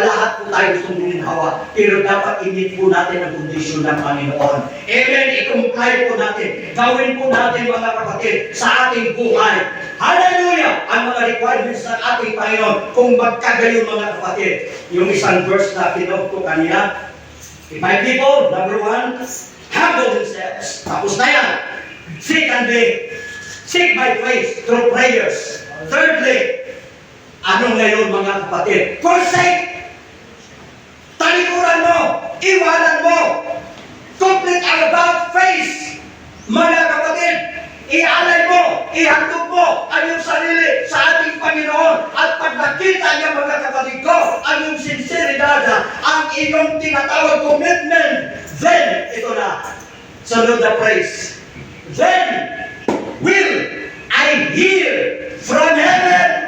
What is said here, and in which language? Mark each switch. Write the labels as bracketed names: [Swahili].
[Filipino] Lahat po tayo gustong guminhawa. Pero dapat i-meet po natin ang kondisyon ng Panginoon. Amen? I-comply po natin. Gawin po natin, mga kapatid, sa ating buhay. Hallelujah! Ang mga requirements ng ating Panginoon. Kung magkagayon, mga kapatid. Yung isang verse na pinag ko kanina. [English] If my people, number 1, humble themselves. [Filipino] Tapos na yan. [English] Secondly, seek my face through prayers. [Filipino] Thirdly, ano ngayon, mga kapatid? [English] Forsake! [Filipino] Talikuran mo! Iwanan mo! [English] Complete ang about face! [Filipino] Mga kapatid, ialay mo, ihandog mo ang iyong sarili sa ating Panginoon. At pag nakita niya, mga kapatid ko, ang iyong sinseridad, ang iyong tinatawag commitment, then, ito na, sunod na praise. [English] Then, will I hear from heaven?